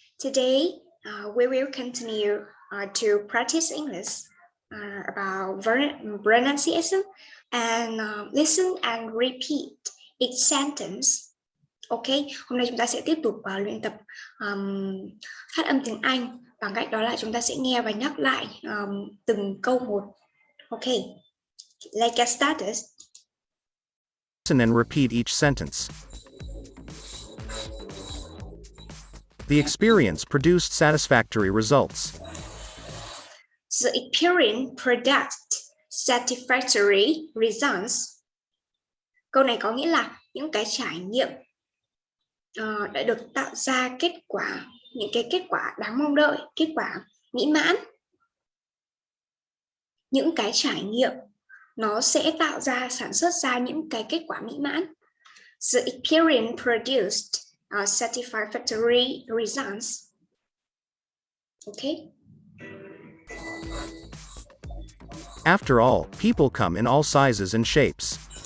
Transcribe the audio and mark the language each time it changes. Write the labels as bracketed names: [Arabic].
[English] Today we will continue to practice English about pronunciation and listen and repeat each sentence. [Vietnamese] Ok, hôm nay chúng ta sẽ tiếp tục luyện tập phát âm tiếng Anh bằng cách đó là chúng ta sẽ nghe và nhắc lại từng câu một. [English] Ok, let's get started. Listen and repeat each sentence. The experience produced satisfactory results. The experience produced satisfactory results. [Vietnamese] Câu này có nghĩa là những cái trải nghiệm đã được tạo ra những cái kết quả đáng mong đợi, kết quả mỹ mãn. Những cái trải nghiệm nó sẽ sản xuất ra những cái kết quả mỹ mãn. [English] The experience produced satisfactory results. Okay. After all, people come in all sizes and shapes.